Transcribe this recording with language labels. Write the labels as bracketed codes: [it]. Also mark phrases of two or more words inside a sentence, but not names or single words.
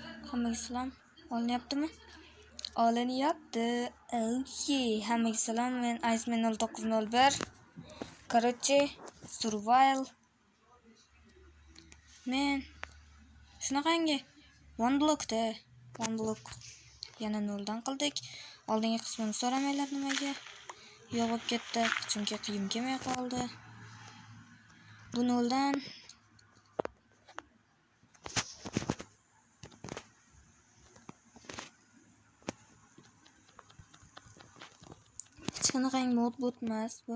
[uz] Hammaga salom. Olinyaptimi? Olinyapti. Okay. Hammaga salom. Men Iceman 0901. Короче, survival. Men shunaqangi [en] one blockda. One block. [uz] Yana noldan qildik. Oldingi qismini so'ramanglar nimaga. Yo'q bo'lib ketdi. Chunki qiyin kelmay qoldi. Bu noldan shunaqangi mod emas bu.